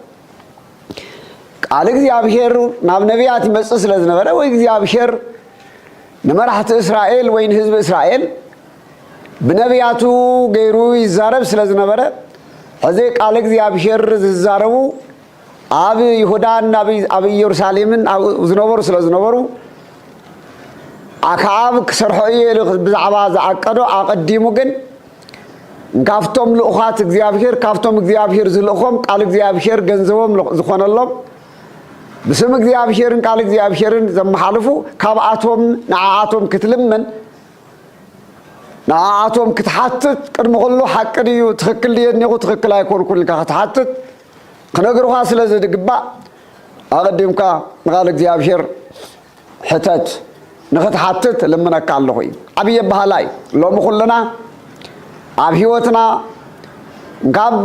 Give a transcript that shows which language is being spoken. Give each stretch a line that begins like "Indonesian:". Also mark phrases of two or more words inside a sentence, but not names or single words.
Tigrinya: ቃል እግዚአብሔር ናብ ነቢያት ይመፅእ ስለ ዝነበረ ወይ እግዚአብሔር ንመራሕቲ እስራኤል ወይ ንህዝቢ እስራኤል ብነቢያቱ ገይሩ ይዛረብ ስለ ዝነበረ ሕዚ ቃል እግዚአብሔር ዝዛረቡ ኣብ ይሁዳን ኣብ ኢየሩሳሌምን ዝነበሩ ስለ ዝነበሩ ኣክዓብ ክሰርሖ እዩ ብዛዕባ ዝዓቀዶ ኣቐዲሙ ግን ካብቶም ልኡኻት እግዚአብሔር ካብቶም እግዚአብሔር ዝልእኾም ቃል እግዚአብሔር ገንዘቦም ዝኾነሎም بسم እግዚአብሔርን ቃል እግዚአብሔርን ዘመሓልፉ ካብኣቶም ንዓኣቶም ክትልምን ንዓኣቶም ክትሓትት ቅድሚ ኩሉ ሓቂ ድዩ ትክክል ድየኒኹ ትክክል ኣይኮንኩን ኢልካ ክትሓትት ክነግሩኻ ስለ ዝግባእ ኣቐዲምካ ንቃል እግዚአብሔር ሕተት ንኽትሓትት ልምነካ ኣለኹ እዩ ዓብዪ ኣበሃላ እዩ ሎሚ ኩልና ኣብ ሂወትና ካብ